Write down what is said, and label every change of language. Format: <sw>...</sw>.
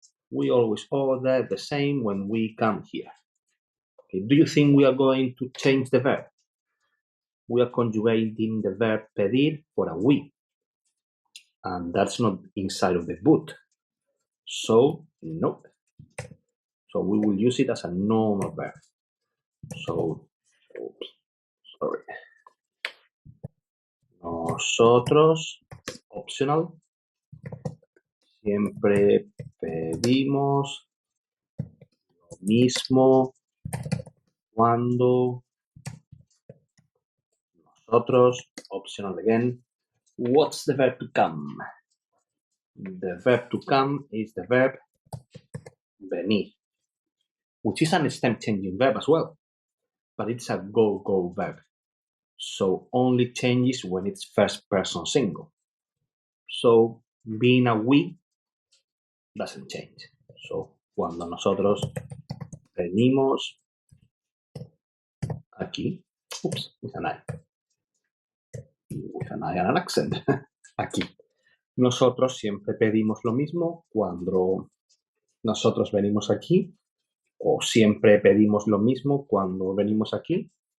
<en>We always order the same when we come here. Okay, do you think we are going to change the verb? We are conjugating the verb pedir for a we. And that's not inside of the boot. So, no. So we will use it as a normal verb. So, oops, sorry.</en> <es>Nosotros, optional, siempre pedimos lo mismo cuando nosotros, optional again.</es> <en>What's the verb to come? The verb to come is the verb venir, which is an stem changing verb as well, but it's a go verb. So only changes when it's first person single. So being a we doesn't change. So</en> <es>cuando nosotros venimos aquí,</es> <en>oops, with an I and an accent, aquí.</en> <es>Nosotros siempre pedimos lo mismo cuando nosotros venimos aquí, o siempre pedimos lo mismo cuando venimos aquí.</es>